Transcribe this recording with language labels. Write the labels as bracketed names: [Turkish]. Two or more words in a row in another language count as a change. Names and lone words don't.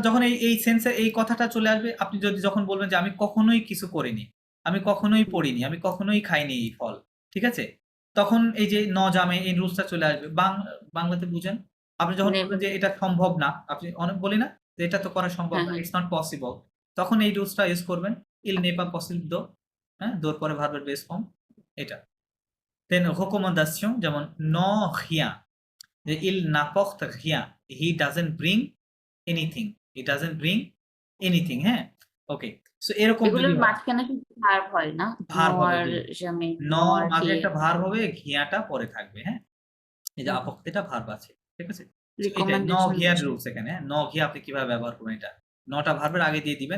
[Bangla] আপনার যখন এই সেন্সে এই কথাটা চলে আসবে, আপনি যদি যখন বলবেন যে, "আমি কখনোই কিছু করিনি, আমি কখনোই হুম, পড়িনি, আমি কখনোই খাইনি এই ফল।" ঠিক আছে? তখন এই যে ন জামে এই রুলসটা চলে আসবে। বাংলাতে বুঝেন? আপনি যখন বলবেন নেভার যে, "এটা সম্ভব না।" আপনি অনেক বলি না? যে, "এটা তো করা সম্ভব হ্যাঁ না। হ্যাঁ [English] It's not possible." [Bangla] তখন এই রুলসটা ইউস করবেন। [French] "Il n'est pas possible de" হ্যাঁ? [Bangla] দোর পরে ভার্বের বেস ফর্ম এটা। দেন recommandation যেমন [French] "Non rien" [Bangla] যে [French] "Il n'apporte rien." [English] He doesn't bring anything. He doesn't bring anything, [Bangla] হ্যাঁ? ওকে। সো এরকম যদি এগুলোর হয়, মাঝখানে শুধু ভার্ব হয় না? ভার্ব হবে নোয়ার জি। জামে ন নোয়ার মাঝে কে একটা ভার্ব হবে, ঘিয়াটা পরে থাকবে, হ্যাঁ? এই যে আপত্তিটা ভার্ব আছে। ঠিক আছে? সো এটাই ন রিকমেন্ডেশন ঘিয়ার বোঝায় রুলস এখানে, হ্যাঁ? ন ঘিয়া আপনি কিভাবে ব্যবহার করবেন এটা। নটা ভার্বের আগে দিয়ে দিবেন।